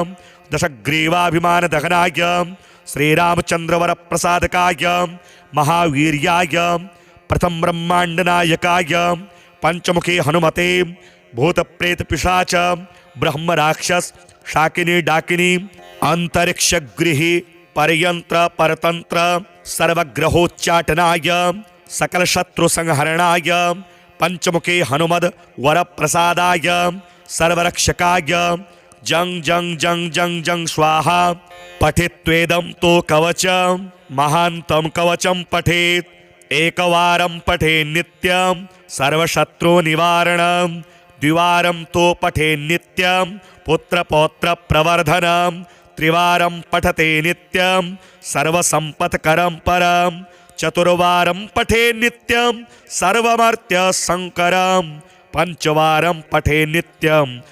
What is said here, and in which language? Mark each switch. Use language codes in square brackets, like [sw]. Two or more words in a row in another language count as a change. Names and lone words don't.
[sa] दशग्रीवाभिमान दहनाय श्रीरामचंद्र वर प्रसादकाय महावीर्याय प्रथम ब्रह्मांड नायकाय पंचमुखी हनुमते भूत प्रेत पिशाच ब्रह्म राक्षस शाकिनी डाकिनी अंतरिक्ष गृही परयंत्र परतंत्र सर्वग्रहोच्चाटनाय सकल शत्रु संहरणाय पंचमुखी हनुमद वर प्रसादाय सर्वरक्षकाय जंग जंग जंग जंग जंग स्वाहा। पठित्वेदं तो कवच महांतं कवचं पठेत् एकवारं पठे नित्यं सर्वशत्रु निवारणं द्विवारं तो पठे नित्यं पुत्रपौत्र प्रवर्धनं त्रिवारं पठते नित्यं सर्वसंपत्करं परं चतुर्वारं पठे नित्यं सर्वमर्त्य संकरं पंचवारं पठे नित्यं